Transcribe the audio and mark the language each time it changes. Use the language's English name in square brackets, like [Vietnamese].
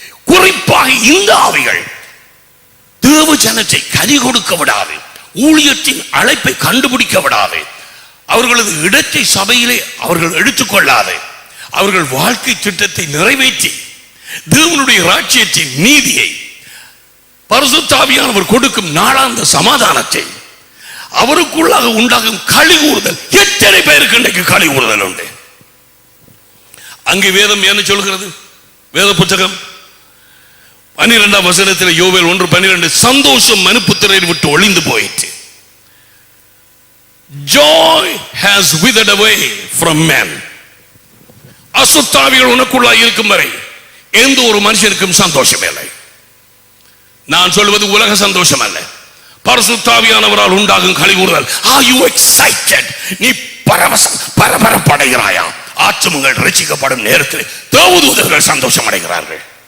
[Tamil] குறிப்பாக இந்த ஆவிகள் தேவ ஜனத்தை கனி கொடுக்க விடாது, ஊழியத்தின் அழைப்பை கண்டுபிடிக்க விடாது, அவர்களது இடத்தை சபையிலே அவர்கள் எடுத்துக்கொள்ளாது, அவர்கள் வாழ்க்கை திட்டத்தை நிறைவேற்றி தேவனுடைய ராஜ்யத்தின் நீதியை, பரிசுத்த ஆவியானவர் கொடுக்கும் நாளாந்த சமாதானத்தை, அவருக்குள்ளாக உண்டாகும் களி கூறுதல். எத்தனை பேருக்கு இன்றைக்கு களி கூறுதல் உண்டு? அங்கே வேதம் என்ன சொல்கிறது? வேத புத்தகம் 12ஆம் வசனத்தில் யோவேல் 1:12, சந்தோஷம் மனுப்புத்திரையை விட்டு ஒளிந்து போயிற்று. [English] Joy has withered away from men. [Tamil] அசுத்தாவிகள் உனக்குள்ளாய் இருக்கும் வரை எந்த ஒரு மனுஷனுக்கும் சந்தோஷம் இல்லை. நான் சொல்வது உலக சந்தோஷம் அல்ல, பரிசுத்தாவியானவரால் உண்டாகும் களிகூறுதல். [English] Are you excited? [Tamil] நீ பரபரப்படைகிறாயா? ஆத்துமங்கள் ரட்சிக்கப்படும் நேரத்தில் தேவதூதர்கள் சந்தோஷம் அடைகிறார்கள்.